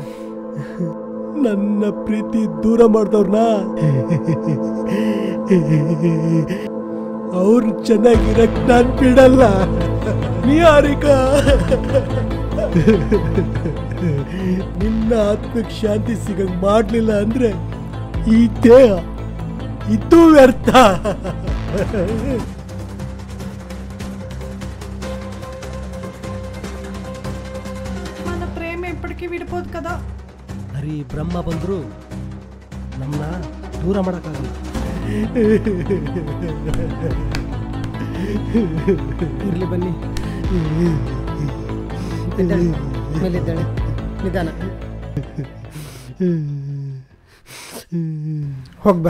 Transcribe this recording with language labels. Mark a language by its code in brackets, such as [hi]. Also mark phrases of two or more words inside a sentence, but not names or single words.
[kn] ನನ್ನ ಪ್ರೀತಿ ದೂರ ಮಾಡ್ದವ್ರನ್ನ ಅವ್ರು ಚೆನ್ನಾಗಿರಕ್ ನಾನು ಬಿಡಲ್ಲ. ನಿಹಾರಿಕಾ, ನಿನ್ನ ಆತ್ಮಕ್ಕೆ ಶಾಂತಿ ಸಿಗಂಗ್ ಮಾಡ್ಲಿಲ್ಲ ಅಂದ್ರೆ ಈ ದೇಹ ಇದು ವ್ಯರ್ಥ. [te] మన ప్రేమ ఎప్పటికీ విడిపోదు కదా. [kn] ಹರಿ ಬ್ರಹ್ಮ ಬಂದ್ರು ನಮ್ಮನ್ನ ದೂರ ಮಾಡೋಕ್ಕಾಗಲ್ಲ. ಇರಲಿ ಬನ್ನಿ, ಮೇಲಿದ್ದಾಳೆ, ನಿಧಾನ ಹೋಗ್ಬಾ.